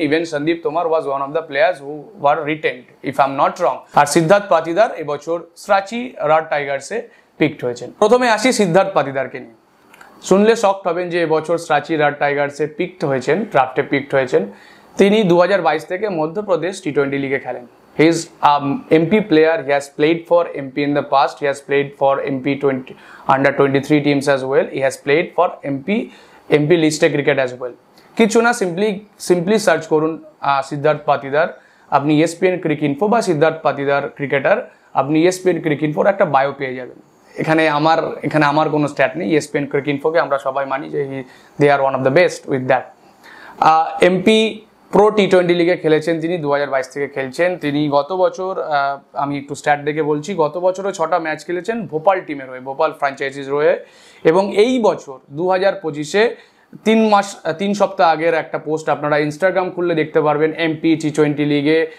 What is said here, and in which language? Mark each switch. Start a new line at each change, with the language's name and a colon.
English: Even Sandeep Tomar was one of the players who were retained, if I am not wrong.
Bangla: আর সিদ্ধার্থ পাতিদার এবছর স্রাচি রাড টাইগার্সে picked হয়েছেন। প্রথমে আসি সিদ্ধার্থ পাতিদারকে নিয়ে। শুনলে শকড হবেন যে এবছর স্রাচি রাড টাইগার্সে পিকড হয়েছেন, ড্রাফটে পিকড হয়েছেন। তিনি 2022 থেকে মধ্যপ্রদেশ টি20 লিগে খেলেন।
English: He is MP player. He has played for MP in the past. He has played for MP under 23 teams as well. He has played for MP list cricket as well.
Bangla: কিছু না, simply search করুন সিদ্ধার্থ পাতিদার। আপনি ESPN Cricinfo বা Siddharth Patidar cricketer, আপনি ESPN ক্রিকইনফোর একটা bio পেয়ে যাবেন। এখানে আমার কোনো স্ট্যাট নেই। ESPN ক্রিকইনফোকে আমরা সবাই মানি যে
English: they are one of the best with that.
Bangla: MP pro T20 লিগে খেলেছেন তিনি, 2022 থেকে খেলছেন তিনি। গত বছর আমি একটু স্ট্যাট দেখে বলছি, গত বছরও 6টা ম্যাচ খেলেছেন ভোপাল টিমের হয়ে, ভোপাল ফ্র্যাঞ্চাইজির হয়ে। এবং এই বছর 2025-এ 3 সপ্তাহ আগের একটা পোস্ট আপনারা ইনস্টাগ্রাম খুললে দেখতে পারবেন, এমপি টি20 লিগে।